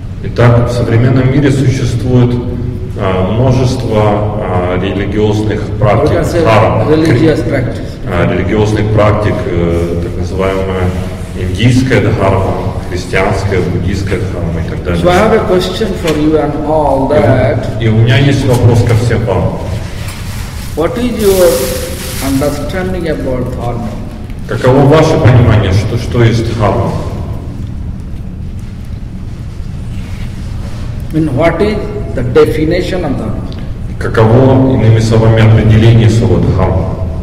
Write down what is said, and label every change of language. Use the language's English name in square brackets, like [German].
[Russian] Итак, в современном мире существует множество религиозных практик, [English] Religious practice. [Russian] религиозных практик, так называемая индийская дхарма, христианская, буддийская дхарма и так далее. [English] So I have a question for you and all that. [Russian] И у меня есть вопрос ко всем вам. [English] What is your understanding about dharma? [Russian] Каково ваше понимание, что есть дхарма? [English] I mean, what is the definition of dharma. [Russian] Каково, иными словами, определение слова дхарма?